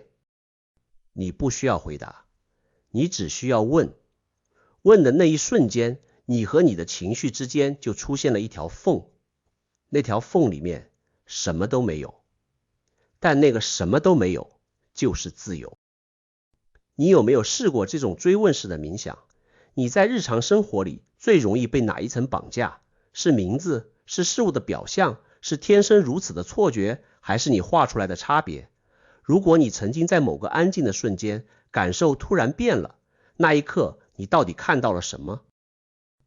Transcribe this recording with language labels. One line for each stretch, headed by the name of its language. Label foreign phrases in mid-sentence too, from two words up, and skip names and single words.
Chinese: 你不需要回答，你只需要問。問的那一瞬間，你和你的情緒之間就出現了一條縫，那條縫裡面什麼都沒有，但那個什麼都沒有就是自由。你有沒有試過這種追問式的冥想？你在日常生活裡最容易被哪一層綁架？是名字？是事物的表象？是天生如此的錯覺？還是你畫出來的差別？如果你曾經在某個安靜的瞬間，感受突然變了，那一刻你到底看到了什麼？